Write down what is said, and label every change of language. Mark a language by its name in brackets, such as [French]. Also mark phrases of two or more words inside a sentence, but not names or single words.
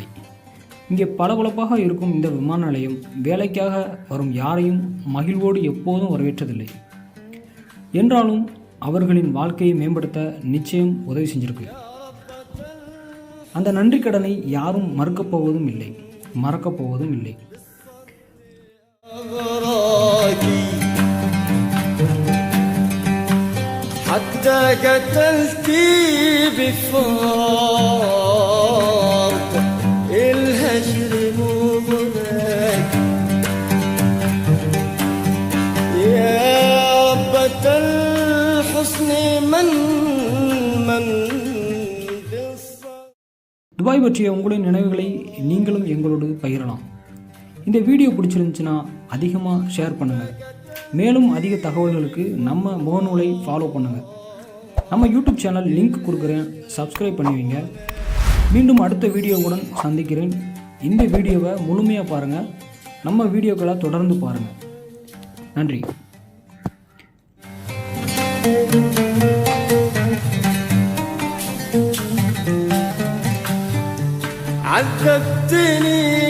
[Tamil] இங்கே பளபளப்பாக இருக்கும் இந்த விமான நிலையம் வேலைக்காக வரும் யாரையும் மகிழ்வோடு எப்போதும் வரவேற்றதில்லை. என்றாலும் அவர்களின் வாழ்க்கையை மேம்படுத்த நிச்சயம் உதவி செஞ்சிருக்கு. அந்த நன்றி கடனை யாரும் மறுக்கப் போவதும் இல்லை, மறக்கப் போவதும் இல்லை. [Arabic] حتى قتلتي بفرط الهجر مو هناك يا ربة الحسن من [Tamil] துபாய் பற்றிய உங்களின் நினைவுகளை நீங்களும் எங்களோடு பகிரலாம். இந்த வீடியோ பிடிச்சிருந்துச்சுன்னா அதிகமாக ஷேர் பண்ணுங்கள். மேலும் அதிக தகவல்களுக்கு நம்ம முகநூலை ஃபாலோ பண்ணுங்கள். நம்ம [English] YouTube channel link [Tamil] கொடுக்குறேன், சப்ஸ்கிரைப் பண்ணுவீங்க. மீண்டும் அடுத்த வீடியோவுடன் சந்திக்கிறேன். இந்த வீடியோவை முழுமையாக பாருங்கள். நம்ம வீடியோக்களை தொடர்ந்து பாருங்கள். நன்றி. [Arabic] عذبتني